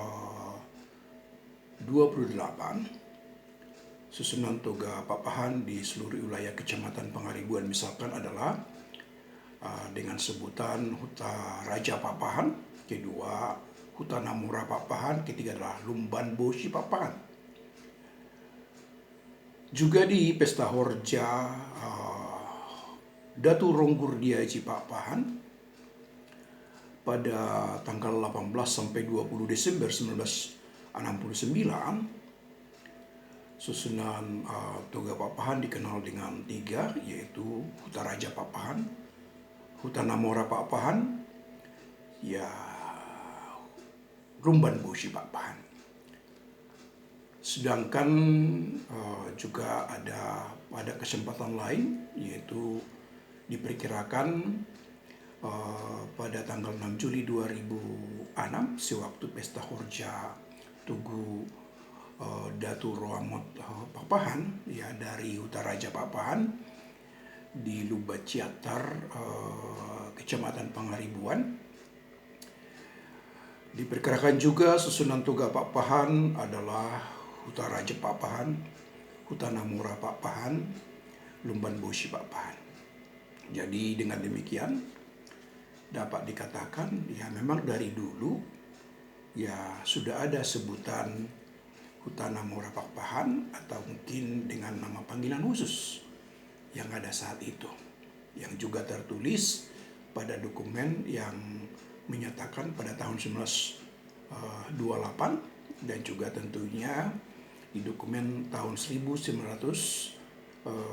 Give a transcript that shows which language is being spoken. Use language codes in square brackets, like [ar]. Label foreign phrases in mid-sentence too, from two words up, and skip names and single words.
[id] susunan Toga Papahan di seluruh wilayah Kecamatan Pangaribuan misalkan adalah dengan sebutan Huta Raja Papahan, kedua Huta Namora Papahan, ketiga adalah Lumban Bosi Papahan. Juga di Pesta Horja Daturonggur Diaji Papahan pada tanggal 18 sampai 20 Desember 1969, susunan Toga Papahan dikenal dengan tiga, yaitu Huta Raja Papahan, Huta Namora Papahan, ya Lumban Bosi Papahan. Sedangkan juga ada pada kesempatan lain, yaitu diperkirakan pada tanggal 6 Juli 2006 sewaktu Pesta Horja Tugu Datu Roamot Papahan, ya dari Huta Raja Papahan di Lubak Ciatar, Kecamatan Pangaribuan. Diperkirakan juga susunan Toga Papahan adalah Huta Raja Papahan, Huta Namora Papahan, Lumban Bosi Papahan. Jadi dengan demikian dapat dikatakan ya memang dari dulu ya sudah ada sebutan Huta Namora Papahan, atau mungkin dengan nama panggilan khusus yang ada saat itu, yang juga tertulis pada dokumen yang menyatakan pada tahun 1928, dan juga tentunya di dokumen tahun 1969,